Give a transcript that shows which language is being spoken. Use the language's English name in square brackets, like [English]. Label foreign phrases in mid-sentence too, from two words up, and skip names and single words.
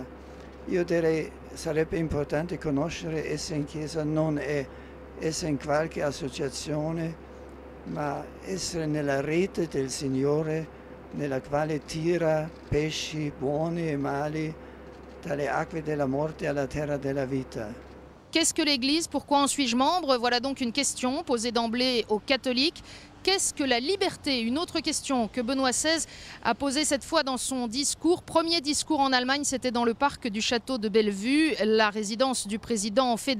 [Italian] Io direi sarebbe importante conoscere essere in chiesa non è essere in qualche associazione, ma essere nella rete del Signore, nella quale tira pesci buoni e mali dalle acque della morte alla terra della vita. [French] Qu'est-ce que l'Église? Pourquoi en suis-je membre? Voilà donc une question posée d'emblée aux catholiques. Qu'est-ce que la liberté? Une autre question que Benoît XVI a posée cette fois dans son discours. Premier discours en Allemagne, c'était dans le parc du château de Bellevue, la résidence du président fédéral.